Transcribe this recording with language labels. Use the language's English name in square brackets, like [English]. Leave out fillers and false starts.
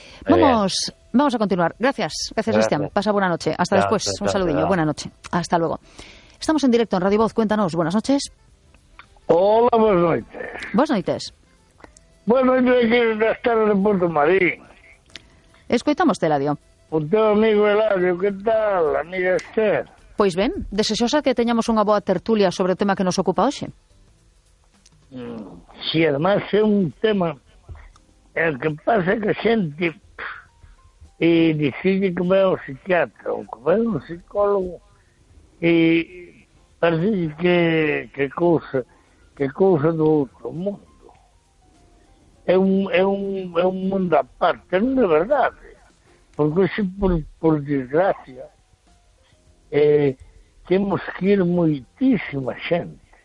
[Spanish] Vamos, vamos a continuar. Gracias, Cristian. Pasa buena noche. Hasta después. Un saludillo. Buena noche. Hasta luego. Estamos en directo en Radio Voz. Cuéntanos. Buenas noches. Hola, buenas noches. Buenas noches. Buenas noches, aquí en las tardes de Puerto Marín. Escuchamos el radio. [Galician] Un teu amigo Eladio, ¿qué tal, amiga Esther? Pues bien, deseosa que teñamos unha boa tertulia sobre o tema que nos ocupa hoxe. Si, además, é un tema... El que pasa que xente... E decide que vai ao psiquiatra, ou que vai ao psicólogo... E parece que cousa do outro mundo. É un mundo aparte, non é verdade. Porque se por desgracia, temos que ir moitísima xente.